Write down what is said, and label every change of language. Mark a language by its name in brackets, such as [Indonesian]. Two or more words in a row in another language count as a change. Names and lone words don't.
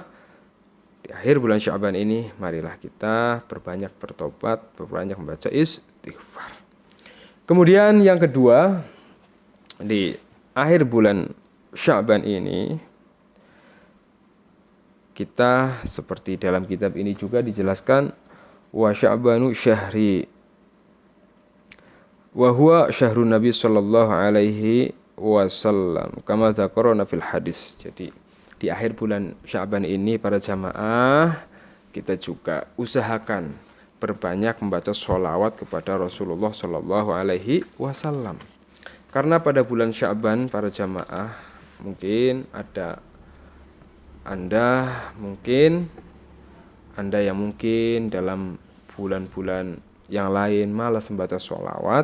[Indonesian] Di akhir bulan Sya'ban ini marilah kita perbanyak bertobat, perbanyak membaca istighfar. Kemudian yang kedua, di akhir bulan Sya'ban ini kita seperti dalam kitab ini juga dijelaskan, [Arabic] وشعبان شهري وهو شهر النبي صلى الله عليه وسلم كما ذكرنا في الحديث. [Indonesian] Jadi di akhir bulan Sya'ban ini para jamaah kita juga usahakan perbanyak membaca sholawat kepada Rasulullah [Arabic] صلى الله عليه وسلم. [Indonesian] Karena pada bulan Sya'ban para jamaah mungkin ada Anda yang mungkin dalam bulan-bulan yang lain malas membaca sholawat.